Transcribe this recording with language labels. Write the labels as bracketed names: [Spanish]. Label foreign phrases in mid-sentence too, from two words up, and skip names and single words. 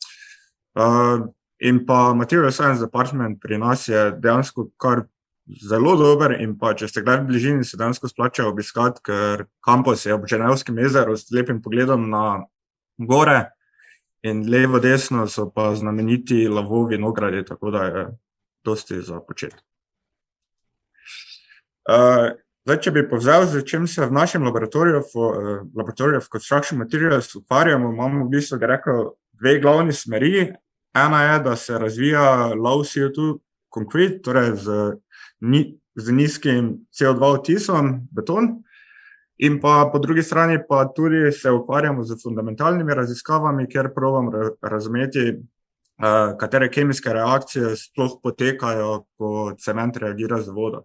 [Slovenian] In pa [English] Material Science Department [Slovenian] pri nas je dejansko kar zelo dober in pa če ste kdaj v bližini, se dejansko splača obiskati, ker kampus je ob Ženevskem jezeru s lepim pogledom na gore in levo desno so pa znameniti lavovi vinogradi, tako da je dosti za početi. Zdaj, če bi povzel, z čim se v našem laboratoriju [English] of Construction Materials [Slovenian] ukvarjamo, imamo v bistvu, rekel, dve glavni smeri. Ena je, da se razvija [English] low CO2 concrete, [Slovenian] torej z nizkim CO2 odtisom, beton, in pa po drugi strani pa tudi se ukvarjamo z fundamentalnimi raziskavami, kjer probam razumeti, katere kemijske reakcije sploh potekajo, ko cement reagira z vodo.